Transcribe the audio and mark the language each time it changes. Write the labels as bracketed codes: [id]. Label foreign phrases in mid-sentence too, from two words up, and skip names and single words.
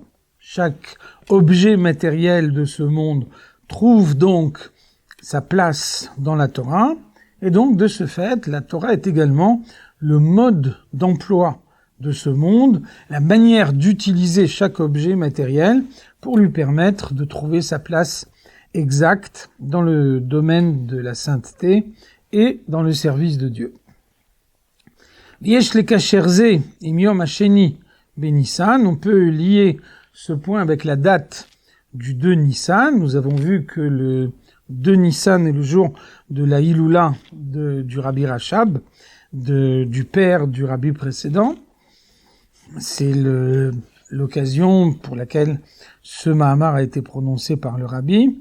[fr] Chaque objet matériel de ce monde trouve donc sa place dans la Torah, Et donc, de ce fait, la Torah est également le mode d'emploi de ce monde, la manière d'utiliser chaque objet matériel pour lui permettre de trouver sa place exacte dans le domaine de la sainteté et dans le service de Dieu. [he] יש לקשר זה עם יום השני בניסן, [fr] on peut lier ce point avec la date du 2 Nissan. Nous avons vu que le 2 Nissan est le jour de la Hiloula du Rabbi Rachab, du père du Rabbi précédent. C'est l'occasion pour laquelle ce Mahamar a été prononcé par le Rabbi.